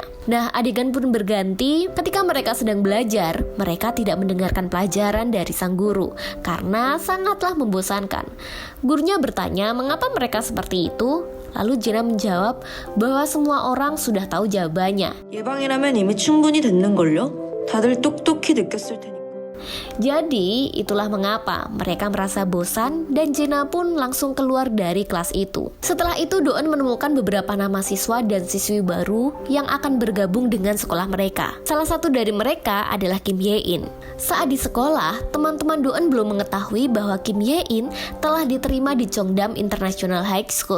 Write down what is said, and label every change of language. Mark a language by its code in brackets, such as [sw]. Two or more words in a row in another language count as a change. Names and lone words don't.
[id] Nah, adegan pun berganti ketika mereka sedang belajar. Mereka tidak mendengarkan pelajaran dari sang guru karena sangatlah membosankan. Gurunya bertanya mengapa mereka seperti itu. Lalu Jena menjawab bahwa semua orang sudah tahu jawabannya. [ko] 예방이라면 이미 충분히 됐는걸요? 다들 똑똑히 느꼈을 테니까. [id] Jadi itulah mengapa mereka merasa bosan dan Jena pun langsung keluar dari kelas itu. Setelah itu Do-eun menemukan beberapa nama siswa dan siswi baru yang akan bergabung dengan sekolah mereka. Salah satu dari mereka adalah Kim Hye-in. Saat di sekolah, teman-teman Do-eun belum mengetahui bahwa Kim Hye-in telah diterima di Cheongdam International High School.